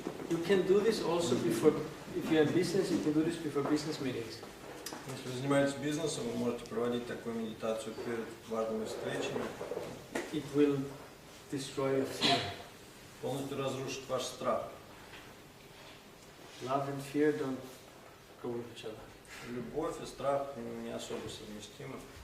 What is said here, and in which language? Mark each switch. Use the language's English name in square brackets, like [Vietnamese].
[English] You can do this also before, if you're in business, you can do this before business meetings. [Russian] Если вы занимаетесь бизнесом, вы можете проводить такую медитацию перед важными встречами. [English] It will destroy your fear. [Russian] Полностью разрушит ваш страх. [English] Love and fear don't go with each other. [Russian] Любовь и страх не особо совместимы.